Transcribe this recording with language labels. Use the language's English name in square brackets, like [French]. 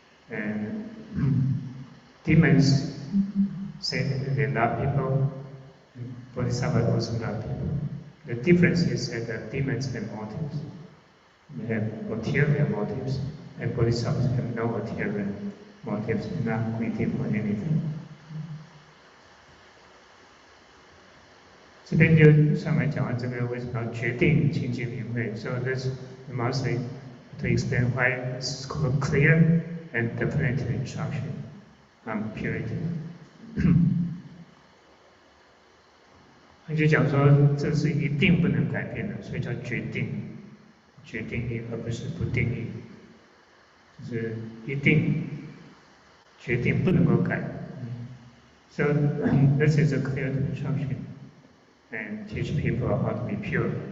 [English] And demons say that they love people, and bodhisattvas also love people. The difference is that demons have motives. They have ulterior motives, and bodhisattvas have no ulterior motives, not greedy for anything. [Chinese] 这边就上面讲完这个为什么要决定清净明慧。 [English] So this the master to explain why this is called clear and definite instruction on purity. [Chinese] 他就讲说这是一定不能改变的，所以叫决定义，而不是不定义，就是一定决定不能够改。 [English] So this is a clear instruction. And teach people how to be pure.